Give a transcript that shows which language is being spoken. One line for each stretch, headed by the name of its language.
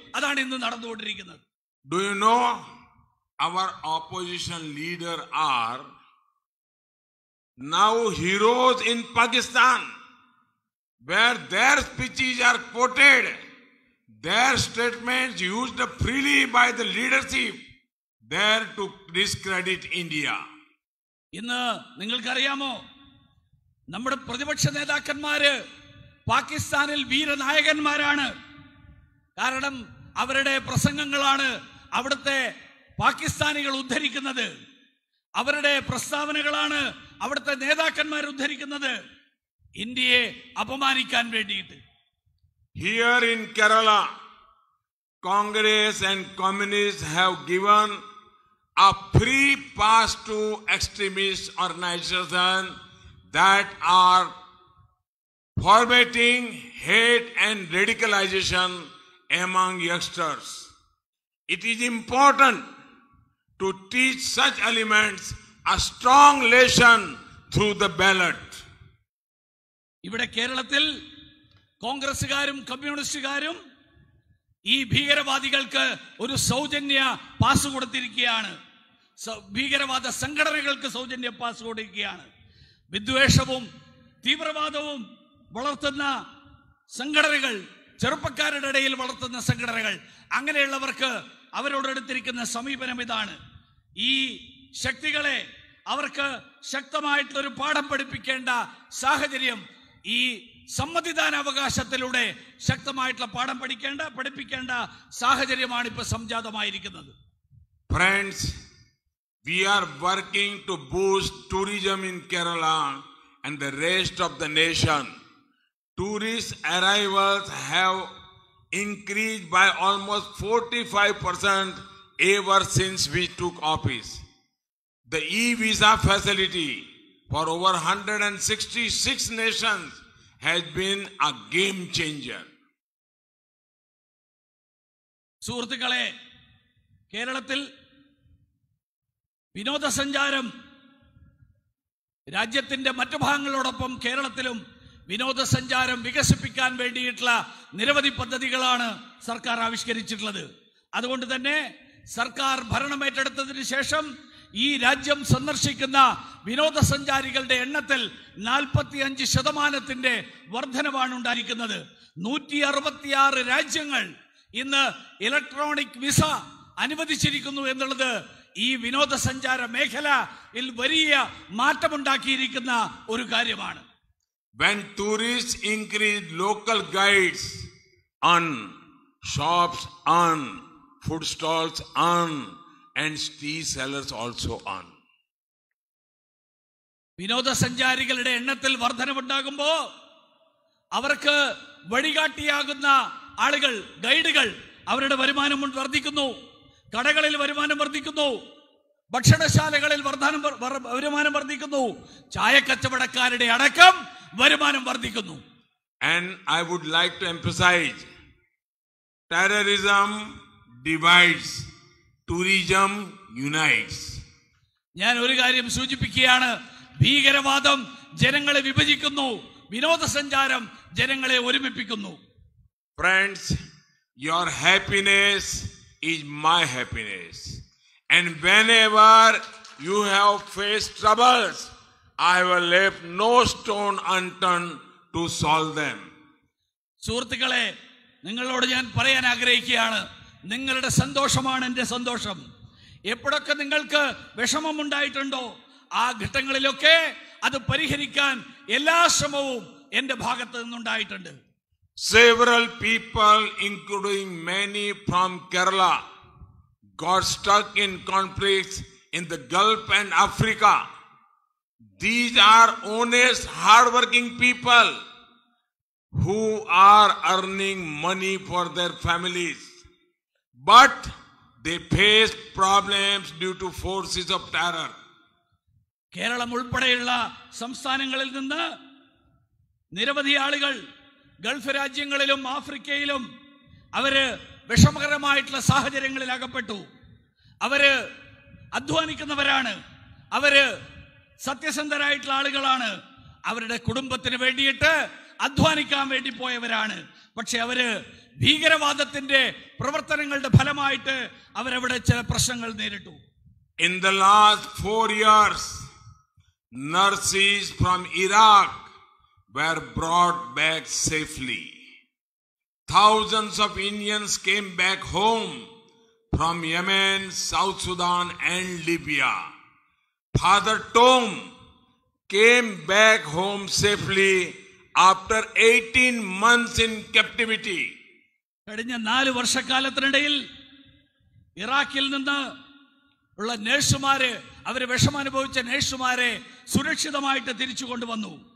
Malayalam: അതാണ് ഇന്ന് നടന്നുകൊണ്ടിരിക്കുന്നത്.
English: Do you know our opposition leader are now heroes in Pakistan, where their speeches are quoted, their statements used freely by the leadership there to discredit India.
Malayalam: ഇന്ന് നിങ്ങൾക്കറിയാമോ, നമ്മുടെ പ്രതിപക്ഷ നേതാക്കന്മാര് പാകിസ്ഥാനിൽ വീരനായകന്മാരാണ്. കാരണം അവരുടെ പ്രസംഗങ്ങളാണ് അവിടുത്തെ പാകിസ്ഥാനികൾ ഉദ്ധരിക്കുന്നത്. അവരുടെ പ്രസ്താവനകളാണ് അവിടുത്തെ നേതാക്കന്മാർ ഉദ്ധരിക്കുന്നത് ഇന്ത്യയെ അപമാനിക്കാൻ വേണ്ടിയിട്ട്.
English: Here in Kerala, Congress and Communists have given a free pass to extremist organizations that are fomenting hate and radicalization among youngsters. It is important to teach such elements a strong lesson through the ballot.
Malayalam: ഇവിടെ കേരളത്തിൽ കോൺഗ്രസുകാരും കമ്മ്യൂണിസ്റ്റുകാരും ഈ ഭീകരവാദികൾക്ക് ഒരു സൗജന്യ pass കൊടുത്തിരിക്കുകയാണ്. ഭീകരവാദ സംഘടനകൾക്ക് സൗജന്യ pass കൊടുക്കുകയാണ്. വിദ്വേഷവും തീവ്രവാദവും വളർത്തുന്ന സംഘടനകൾ, ചെറുപ്പക്കാരുടെ ഇടയിൽ വളർത്തുന്ന സംഘടനകൾ, അങ്ങനെയുള്ളവർക്ക് അവരോടെടുത്തിരിക്കുന്ന സമീപനം ഇതാണ്. ഈ ശക്തികളെ അവർക്ക് ശക്തമായിട്ടുള്ളൊരു പാഠം പഠിപ്പിക്കേണ്ട സാഹചര്യം, ഈ സമ്മതിദാനാവകാശത്തിലൂടെ ശക്തമായിട്ടുള്ള പാഠം പഠിപ്പിക്കേണ്ട സാഹചര്യമാണ് ഇപ്പൊ സംജാതമായിരിക്കുന്നത്.
English: Friends, we are working to boost tourism in Kerala and the rest of the nation. Tourist arrivals have increased by almost 45% ever since we took office. The e-visa facility for over 166 nations has been a game changer.
Malayalam: സുഹൃത്തുക്കളെ, കേരളത്തിൽ വിനോദസഞ്ചാരം രാജ്യത്തിന്റെ മറ്റു ഭാഗങ്ങളോടൊപ്പം കേരളത്തിലും വിനോദസഞ്ചാരം വികസിപ്പിക്കാൻ വേണ്ടിയിട്ടുള്ള നിരവധി പദ്ധതികളാണ് സർക്കാർ ആവിഷ്കരിച്ചിട്ടുള്ളത്. അതുകൊണ്ട് തന്നെ സർക്കാർ ഭരണമേറ്റെടുത്തതിന് ശേഷം ഈ രാജ്യം സന്ദർശിക്കുന്ന വിനോദസഞ്ചാരികളുടെ എണ്ണത്തിൽ 45% വർധനവാണ് ഉണ്ടായിരിക്കുന്നത്. 166 രാജ്യങ്ങൾ ഇന്ന് ഇലക്ട്രോണിക് വിസ അനുവദിച്ചിരിക്കുന്നു എന്നുള്ളത് ഈ വിനോദസഞ്ചാര മേഖലയിൽ വലിയ മാറ്റമുണ്ടാക്കിയിരിക്കുന്ന ഒരു കാര്യമാണ്.
English: When tourists increase, local guides earn, shops earn, food stalls earn, and tea sellers also earn.
Malayalam: വിനോദസഞ്ചാരികളുടെ എണ്ണത്തിൽ വർധനവുണ്ടാകുമ്പോ അവർക്ക് വഴികാട്ടിയാകുന്ന ആളുകൾ, ഗൈഡുകൾ, അവരുടെ വരുമാനം വർദ്ധിക്കുന്നു. കടകളിൽ വരുമാനം വർദ്ധിക്കുന്നു, ഭക്ഷണശാലകളിൽ വരുമാനം വർദ്ധിക്കുന്നു, ചായക്കച്ചവടക്കാരുടെ അടക്കം വരുമാനം വർദ്ധിക്കുന്നു.
English: And I would like to emphasize, terrorism divides, tourism unites.
Malayalam: ഞാൻ ഒരു കാര്യം സൂചിപ്പിക്കുകയാണ്, ഭീകരവാദം ജനങ്ങളെ വിഭജിക്കുന്നു, വിനോദസഞ്ചാരം ജനങ്ങളെ ഒരുമിപ്പിക്കുന്നു.
English: Friends, your happiness is my happiness, and whenever you have faced troubles, I will leave no stone unturned to solve them.
Malayalam: സുഹൃത്തുക്കളെ, നിങ്ങളോട് ഞാൻ പറയാൻ ആഗ്രഹിക്കുകയാണ്, നിങ്ങളുടെ സന്തോഷമാണ് എൻ്റെ സന്തോഷം. എപ്പോഴൊക്കെ നിങ്ങൾക്ക് വിഷമമുണ്ടായിട്ടുണ്ടോ ആ ഘട്ടങ്ങളിലൊക്കെ അത് പരിഹരിക്കാൻ എല്ലാ ശ്രമവും എൻ്റെ ഭാഗത്ത് നിന്നുണ്ടായിട്ടുണ്ട്.
English: Several people, including many from Kerala, got stuck in conflicts in the Gulf and Africa. These are honest, hard-working people. who are earning money for their families, but they face problems due to forces of terror.
Malayalam: Keralam ഉൾപ്പെടെയുള്ള സംസ്ഥാനങ്ങളിൽ നിന്ന് നിരവധി ആളുകൾ Gulf രാജ്യങ്ങളിലും ആഫ്രിക്കയിലും അവര് വിഷമകരമായിട്ടുള്ള സാഹചര്യങ്ങളിൽ അകപ്പെട്ടു. അവര് അധ്വാനിക്കുന്നവരാണ്, അവര് സത്യസന്ധരായിട്ടുള്ള ആളുകളാണ്, അവരുടെ കുടുംബത്തിന് വേണ്ടിയിട്ട് അധ്വാനിക്കാൻ വേണ്ടി പോയവരാണ്. പക്ഷെ അവര് ഭീകരവാദത്തിന്റെ പ്രവർത്തനങ്ങളുടെ ഫലമായിട്ട് അവരവിടെ ചില പ്രശ്നങ്ങൾ നേരിട്ടു.
English: In the last 4 years, nurses from Iraq were brought back safely. Thousands of Indians came back home from Yemen, South Sudan and Libya. Father Tom came back home safely after 18 months in captivity.
Malayalam: കഴിഞ്ഞ 4 വർഷക്കാലത്തിനിടയിൽ ഇറാഖിൽ നിന്ന് ഉള്ള നേഴ്സുമാര്, അവര് വിഷമനുഭവിച്ച നേഴ്സുമാരെ സുരക്ഷിതമായിട്ട് തിരിച്ചു കൊണ്ടുവന്നു.